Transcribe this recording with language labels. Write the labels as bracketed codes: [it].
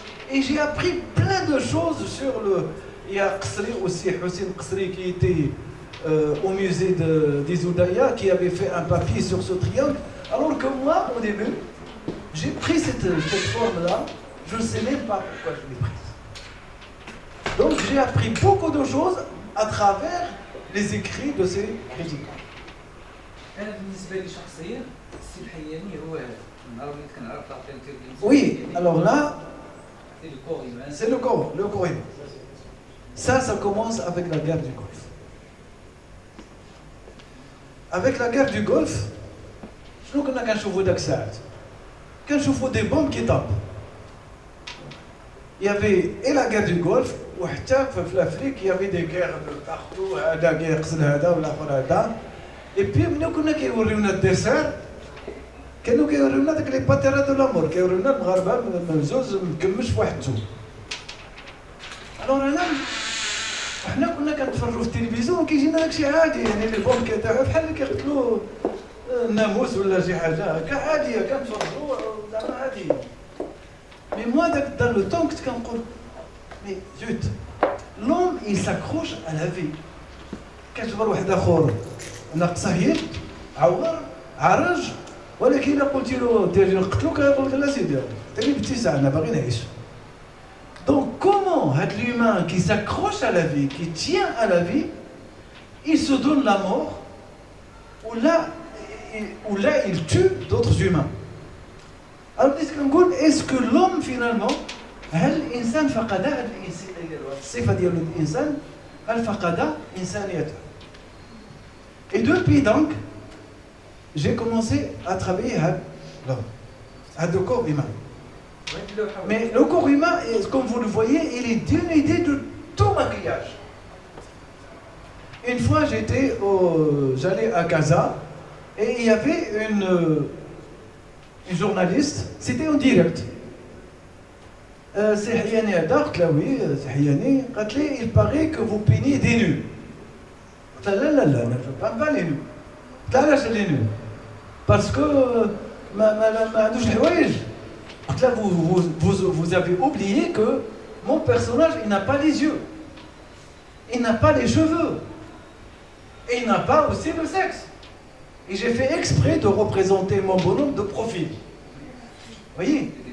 [fr] Et j'ai appris plein de choses sur le... Il y a Qasri aussi, Hussein Qasri qui était au musée d'Izoudaya, qui avait fait un papier sur ce triangle. Alors que moi, au début, j'ai pris cette forme-là, je ne sais même pas pourquoi je l'ai prise. Donc j'ai appris beaucoup de choses à travers les écrits de ces critiques. [ar] انا بالنسبه لي شخصيا السي الحياني هو النهار اللي كنعرف طاقته. [fr] Oui, alors là, c'est le corps humain. c'est le corps humain. Ça commence avec la guerre du Golfe. Avec la guerre du Golfe, [ar] شنو كنا كنشوفوا داك الساعات؟ كنشوفوا [fr] des bombes qui tapent. Il y avait et la guerre du Golfe [ar] وحتى في [fr] l'Afrique il y avait des guerres de partout, [ar] هذا كيقتل هذا والآخر هذا. [fr] Et puis [ar] ملي كنا كيوريونا الديسير كانوا كيوريونا داك لي باتيرا دو لامور كيوريونا المغاربه ممزوز مكمش في واحد الثوم. الوغ حنا كنا كنتفرجوا في التلفزيون كيجينا داكشي عادي يعني لي بوم كيطيحوا بحال اللي كيقتلوا الناموس ولا شي حاجه هكا عاديه كنتفرجوا زعما عاديه. [fr] مي موا داك dans le temps [ar] كنت كنقول [fr] مي زوت l'homme il s'accroche à la vie. [ar] كتجبر واحد اخر ناقصه يد عور عرج ولكن الا قلتي له تجي نقتلوك يقول لك لا سيدي تاني باتساع انا باغي نعيش. [fr] Donc comment هاد l'humain qui s'accroche à la vie, qui tient à la vie, il se donne la mort, ou là il tue d'autres humains. Alors est-ce que l'homme finalement, [ar] هل الإنسان فقد هذه الصفة ديال الإنسان هل فقد إنسانيته. [fr] Et depuis donc, j'ai commencé à travailler avec le corps humain. Mais le corps humain, comme vous le voyez, il est dénudé de tout maquillage. Une fois, j'allais à Gaza et il y avait une journaliste, c'était en direct. Sehiyani Ada, [ar] قلت لها [fr] oui, Sehiyani, [ar] قالت لي [fr] il paraît que vous peignez des nus. [ar] قلت لها لا [fr] je ne peins pas les nus. [ar] قلت لها علاش [fr] les nus? Parce que [ar] ما عندوش الحوايج. قلت لها [fr] vous avez oublié que mon personnage il n'a pas les yeux, il n'a pas les cheveux et il n'a pas aussi le sexe. Et j'ai fait exprès de représenter mon bonhomme de profil. Vous voyez?